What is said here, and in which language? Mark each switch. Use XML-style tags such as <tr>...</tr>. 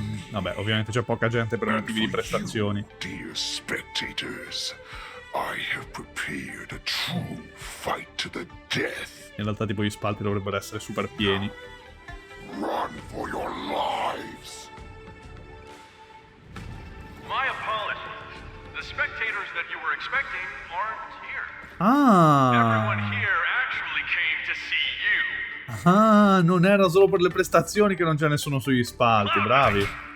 <it>Vabbè, ovviamente c'è poca gente per motivi di prestazioni.</it> <en>Dear spectators, I have prepared a true fight to the death.</en> <it>In realtà tipo gli spalti dovrebbero essere super pieni.</it> <en>Run for your lives. My apologies. The spectators that you were expecting aren't here. Ah! Everyone here actually came to see you.</en> <it>Ah, non era solo per le prestazioni che non c'è nessuno sugli spalti, bravi.</it>